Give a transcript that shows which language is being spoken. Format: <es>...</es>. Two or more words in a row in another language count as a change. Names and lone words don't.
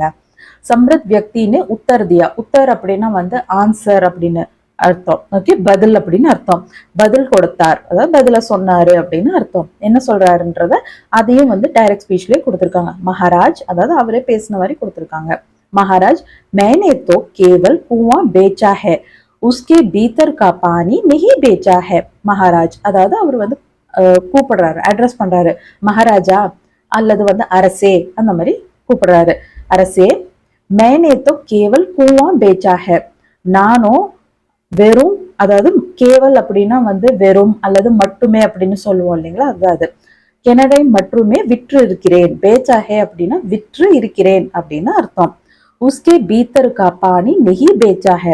<hi>समृद्ध व्यक्ति ने उत्तर दिया.</hi> <ta>உத்தர் அப்படின்னா வந்து ஆன்சர் அப்படின்னு அர்த்தம். ஓகே, பதில் அப்படின்னு அர்த்தம். பதில் கொடுத்தார், அதாவது பதில சொன்னாரு அப்படின்னு அர்த்தம். என்ன சொல்றாருன்றத அதையும் வந்து</ta> <en>direct speechலயே</en> <ta>கொடுத்துருக்காங்க. மகாராஜ், அதாவது அவரே பேசின மாதிரி கொடுத்துருக்காங்க.</ta> <hi>महाराज मैंने तो केवल कुआं बेचा है, उसके भीतर का पानी नहीं बेचा है. महाराज,</hi> <ta>அதாவது அவர் வந்து கூப்பிடுறாரு, அட்ரஸ் பண்றாரு. மகாராஜா அல்லது வந்து அரசே, அந்த மாதிரி கூப்பிடுறாரு. அரசே,</ta> <hi>मैंने तो केवल कुआं बेचा है,</hi> <ta>நானும் வெறும், அதாவது கேவல் அப்படின்னா வந்து வெறும் அல்லது மட்டுமே அப்படின்னு சொல்லுவோம் இல்லைங்களா, அதாவது கிணறை மட்டுமே விற்று இருக்கிறேன். பேச்சாஹே அப்படின்னா விற்று இருக்கிறேன் அப்படின்னு அர்த்தம்.</ta> <hi>उसके भीतर का पानी नहीं बेचा है.</hi>